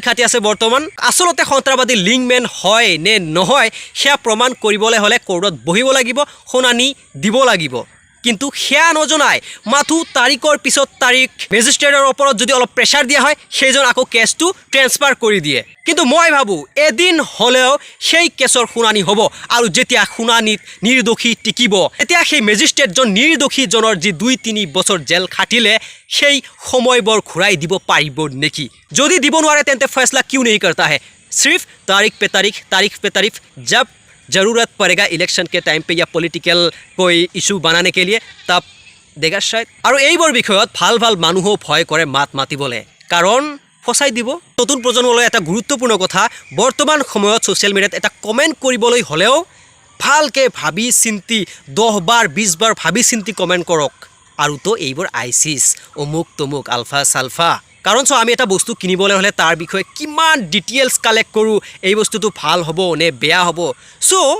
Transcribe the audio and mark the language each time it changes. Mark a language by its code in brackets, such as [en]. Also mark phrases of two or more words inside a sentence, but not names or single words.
[as] খাটি আছে বৰ্তমান আচলতে সন্ত্ৰাসবাদী লিংকমেন হয় নে নহয় সেয়া প্ৰমাণ কৰিবলৈ হ'লে কোৰ্টত বহিব লাগিব শুনানি দিব লাগিব কিন্তু সেয়া নজনাই মাথো তাৰিখৰ পিছত তাৰিখ মেজিষ্ট্ৰেটৰ ওপৰত যদি অলপ প্ৰেছাৰ দিয়া হয় সেইজন আকৌ কেছটো ট্ৰেন্সফাৰ কৰি দিয়ে কিন্তু মই ভাবোঁ এদিন হ'লেও সেই কেছৰ শুনানি হ'ব আৰু যেতিয়া শুনানিত নিৰ্দোষী টিকিব তেতিয়া সেই মেজিষ্ট্ৰেটজন নিৰ্দোষীজনৰ যি 2-3 বছৰ জেল খাটিলে সেই সময়বোৰ ঘূৰাই দিব পাৰিব নেকি যদি দিব নোৱাৰে তেন্তে ফেছলা কিয় [hi] नहीं करता है सिर्फ तारीख पे तारीख जब ज़रूरत पड़ेगा इलेक्शन के टाइम पे या पॉलिटिकल कोई इशू बनाने के लिए तब देगा शायद और [as] এইবোৰ বিষয়ত ভাল ভাল মানুহো ভয় কৰে মাত মাতিবলৈ কাৰণ ফসাই দিব নতুন প্ৰজন্মলৈ এটা গুৰুত্বপূৰ্ণ কথা বৰ্তমান সময়ত [en] social mediaত [as] এটা কমেন্ট কৰিবলৈ হলেও ভালকে ভাবি চিন্তি 10 বাৰ 20 বাৰ ভাবি চিন্তি কমেন্ট কৰক আৰু তো এইবোৰ আইচিছ অমুক তমুক আলফা সালফা কাৰণ আমি এটা বস্তু কিনিবলৈ হলে তাৰ বিষয়ে কিমান [en] details collect [as] কৰো এই বস্তুটো ভাল হ'ব নে বেয়া হ'ব সো